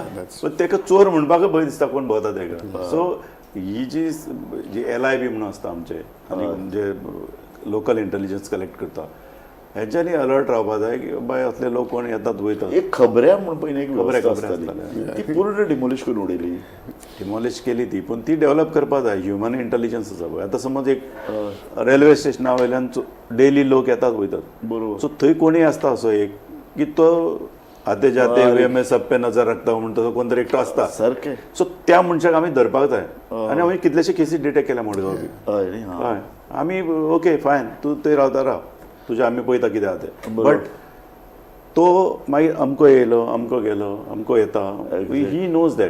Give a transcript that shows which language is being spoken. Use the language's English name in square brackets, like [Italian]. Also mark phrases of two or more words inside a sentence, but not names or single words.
[Konkani] पण ताका चोर म्हणपाकूय भंय दिसता कोण भोंवता ताका सो ही जी LIB म्हणून आसता आमचे आनी जे [English] local intelligence [Konkani] कलेक्ट करता हेंच्यांनी अलर्ट रावपाक जाय की बाय असले लोक कोण येतात वयतात एक खबऱ्या म्हण पयलीं एक खबऱ्या वेवस्था आसताली. आसताली. ती पूर्ण डिमोलिश करून उडयली डिमॉलिश केली ती पूण ती डेव्हलप करपाक जाय [English] human intelligence [Konkani] आसा पळय आतां समज एक रेल्वे स्टेशना वयल्यान डेली लोक येतात वयतात बरोबर सो थंय कोणीय आसता असो एक की तो [Hindi] आते जाते वे सब पे नजर [Konkani] राखता म्हणटा तो कोण तरी एकटो आसता सारकें सो त्या मनशाक आमी धरपाक जाय आनी आमी कितलेशे केसी डिटेक्ट केल्या मडगांव बी हय न्ही हां हय आमी [English] okay fine [Konkani] तूं थंय रावता राव तुजें आमी पळयता कितें आहा तें बरोबर. बट तो मागीर अमको येयलो अमको गेलो अमको येता [English] he knows that